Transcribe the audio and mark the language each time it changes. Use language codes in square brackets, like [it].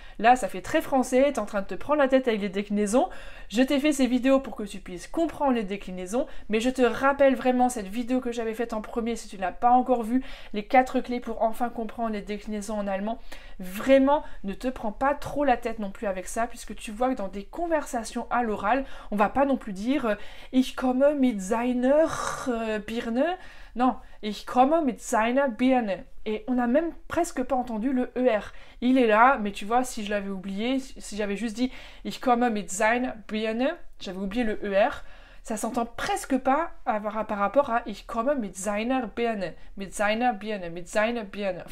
[fr] Là, ça fait très français, t'es en train de te prendre la tête avec les déclinaisons. Je t'ai fait ces vidéos pour que tu puisses comprendre les déclinaisons, mais je te rappelle vraiment cette vidéo que j'avais faite en premier, si tu ne l'as pas encore vue, les 4 clés pour enfin comprendre les déclinaisons en allemand. Vraiment, ne te prends pas trop la tête non plus avec ça, puisque tu vois que dans des conversations à l'oral, on va pas non plus dire [de] Ich komme mit seiner Birne. Non, ich komme mit seiner Birne. [fr] Et on n'a même presque pas entendu le ER. Il est là, mais tu vois, si je l'avais oublié, si j'avais juste dit [de] Ich komme mit seiner Birne, [fr] j'avais oublié le ER, ça s'entend presque pas par rapport à [de] Ich komme mit seiner Birne, [fr] mit seiner Birne, mit seiner Birne.